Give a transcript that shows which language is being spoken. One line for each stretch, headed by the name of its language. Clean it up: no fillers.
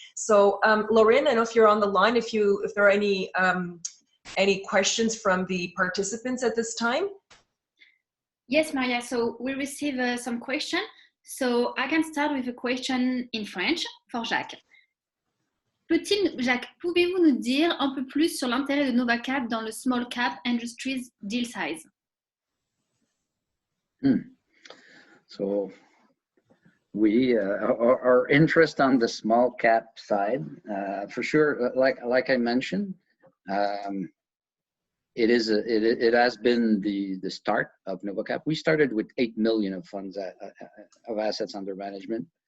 English: So Lorraine, I know if you're on the line, if there are any questions from the participants at this time. Yes, Maria. So we receive some questions. So I can start with a question in French for Jacques.
French: Jacques, pouvez-vous nous dire un peu plus sur l'intérêt de Novacap dans le
English: small cap industries deal size? So we our interest on the small cap side, for sure, like I mentioned, it has been the start of Novacap. We started with 8 million of funds of assets under management.